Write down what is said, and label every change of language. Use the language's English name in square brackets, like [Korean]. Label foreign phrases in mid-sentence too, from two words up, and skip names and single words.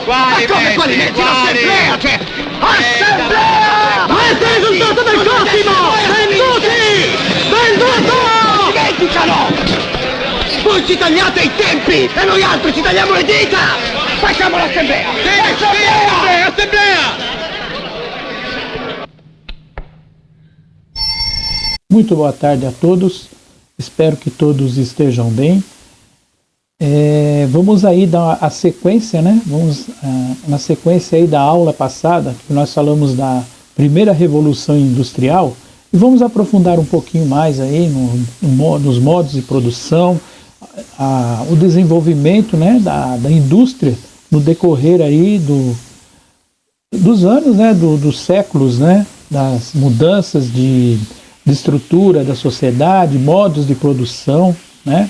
[Italian] Ma come quali mezzi? L'assemblea, cioè! Assemblea! Questo è il risultato del Cottimo! Venduto! Dimenticalo! Voi ci tagliate i tempi e noi altri ci tagliamo le dita! Facciamo l'assemblea! Assemblea! [Portuguese] Muito boa tarde a todos, espero que todos estejam bem. Vamos aí dar a sequência, né? Vamos na sequência aí da aula passada, que nós falamos da primeira revolução industrial, e vamos aprofundar um pouquinho mais aí nos modos de produção, o desenvolvimento, né, da indústria no decorrer aí dos anos, né, dos séculos, né, das mudanças de estrutura da sociedade, modos de produção, né?